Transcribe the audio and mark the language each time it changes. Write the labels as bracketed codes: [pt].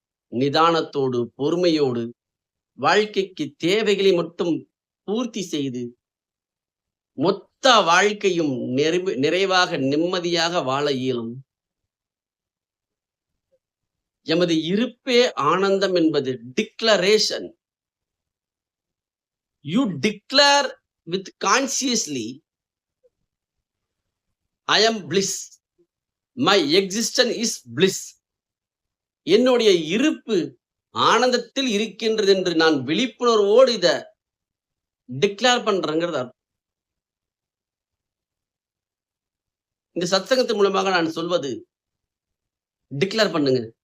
[ta] நிதானத்தோடு, பொறுமையோடு, வாழ்க்கைக்கு தேவைகளை மட்டும் பூர்த்தி செய்து, மொத்த வாழ்க்கையும் நிறைவாக, நிம்மதியாக வாழ இயலும். எமது இருப்பே ஆனந்தம் என்பது declaration. [en] You declare with consciously, I am bliss. My existence is bliss. [ta] என்னுடைய இருப்பு ஆனந்தத்தில் இருக்கின்றது என்று நான் விழிப்புணர்வோடு இத டிக்ளேர் பண்றேங்கிறது அர்த்தம். இந்த சத்சங்கத்தின் மூலமாக நான் சொல்வது டிக்ளேர் பண்ணுங்க.